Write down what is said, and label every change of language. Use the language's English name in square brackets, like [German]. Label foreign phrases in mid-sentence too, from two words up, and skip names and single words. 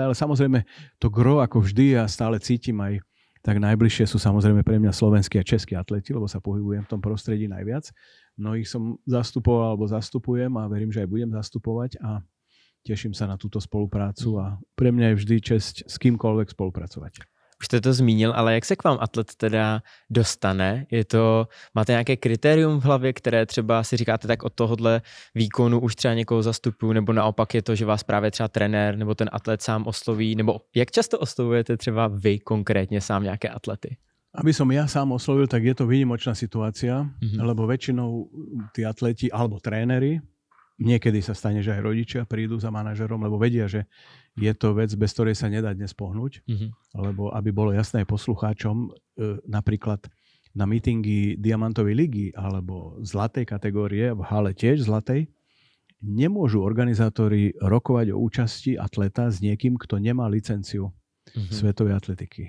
[Slovak] Ale samozrejme to gro, ako vždy, ja stále cítim aj tak najbližšie sú samozrejme pre mňa slovenskí a českí atleti, lebo sa pohybujem v tom prostredí najviac. Mnohých som zastupoval alebo zastupujem a verím, že aj budem zastupovať a teším sa na túto spoluprácu a pre mňa je vždy česť s kýmkoľvek spolupracovať. [Czech] Už jste to zmínil, ale jak se k vám atlet teda dostane? Máte nějaké kritérium v hlavě, které třeba si říkáte, tak od tohohle výkonu už třeba někoho zastupuju, nebo naopak je to, že vás právě třeba trenér nebo ten atlet sám osloví, nebo jak často oslovujete třeba vy konkrétně sám nějaké atlety? [Slovak] Aby som ja sám oslovil, tak je to výnimočná situácia, lebo väčšinou tí atleti alebo tréneri, niekedy sa stane, že aj rodičia prídu za manažerom, lebo vedia, že je to vec, bez ktorej sa nedá dnes pohnúť. Lebo aby bolo jasné poslucháčom, napríklad na mítingy Diamantovej ligy alebo zlatej kategórie, v hale tiež zlatej, nemôžu organizátori rokovať o účasti atleta s niekým, kto nemá licenciu svetovej atletiky.